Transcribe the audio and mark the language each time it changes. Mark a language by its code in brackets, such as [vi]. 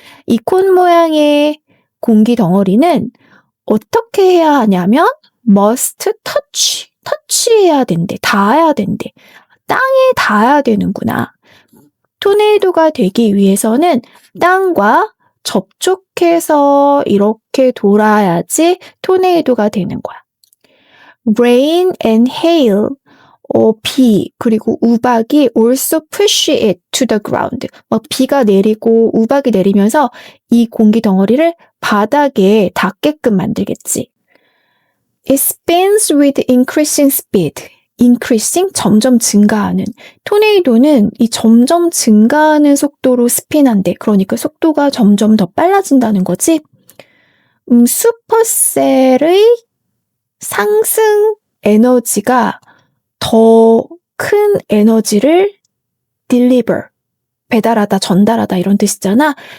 [ko] 이 콘 모양의 공기 덩어리는 어떻게 해야 하냐면 [en] must touch [ko] 해야 된대. 닿아야 된대. 땅에 닿아야 되는구나. 토네이도가 되기 위해서는 땅과 접촉해서 이렇게 돌아야지 토네이도가 되는 거야. [en] Rain and hail, [ko] 비 그리고 우박이 [en] also push it to the ground. [ko] 막 비가 내리고 우박이 내리면서 이 공기 덩어리를 바닥에 닿게끔 만들겠지. [en] It spins with increasing speed. [ko] increasing, 점점 증가하는. 토네이도는 이 점점 증가하는 속도로 스핀한대. 그러니까 속도가 점점 더 빨라진다는 거지. 슈퍼셀의 상승 에너지가 더 큰 에너지를 [en] deliver, [ko] 배달하다, 전달하다 이런 뜻이잖아.